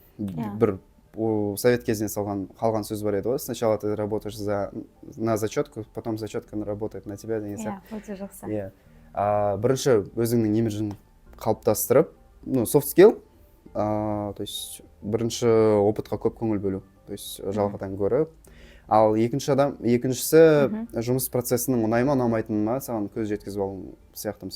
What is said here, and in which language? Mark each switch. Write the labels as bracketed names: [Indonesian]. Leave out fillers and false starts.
[Kazakh] Бір совет кезінен қалған сөз бар еді ғой. [Russian] Сначала ты работаешь на зачетку, потом зачетка работает на тебя [Kazakh] деген сияқты. Өте жақсы. Бірінші өзіңнің имиджін қалыптастырып, soft skill, то есть бірінші опытқа көп көңіл бөлу, то есть жалақыдан гөрі. Ал екіншісі жұмыс процесінің ұнай ма, ұнамайтыны ма саған көз жеткізіп алу сияқты.